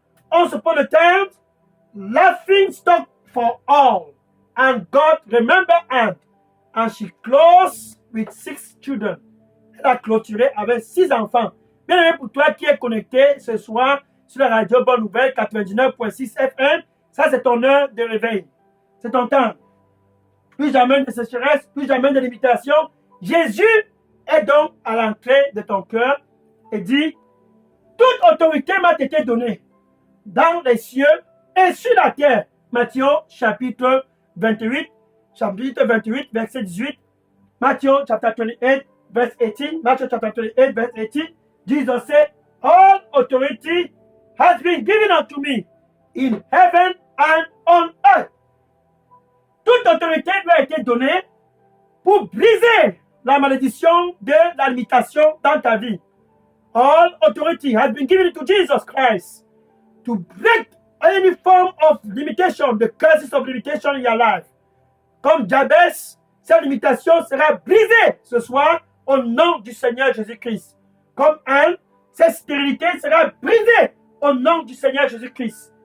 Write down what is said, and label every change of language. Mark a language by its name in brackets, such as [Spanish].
[English] Once upon a time, laughing stock for all. And God remembered Anne. And she closed with 6 children. [French] Elle a clôturé avec 6 enfants. Bien aimé pour toi qui es connecté ce soir sur la radio Bonne Nouvelle 99.6 FM, ça c'est ton heure de réveil. C'est ton temps. Plus jamais de sécheresse, plus jamais de limitation. Jésus est donc à l'entrée de ton cœur et dit, toute autorité m'a été donnée dans les cieux et sur la terre. Matthieu chapitre 28, verset 18. [English] Matthew chapter 28, verse 18. Matthew chapter 28, verse 18. Jesus said, all authority has been given unto me in heaven and on earth. [French] Toute autorité lui a été donnée pour briser la malédiction de la limitation dans ta vie. [English] All authority has been given to Jesus Christ to break any form of limitation, the curses of limitation in your life. [French] Comme Jabez, cette limitation sera brisée ce soir au nom du Seigneur Jésus-Christ. Comme Anne, cette stérilité sera brisée au nom du Seigneur Jésus-Christ.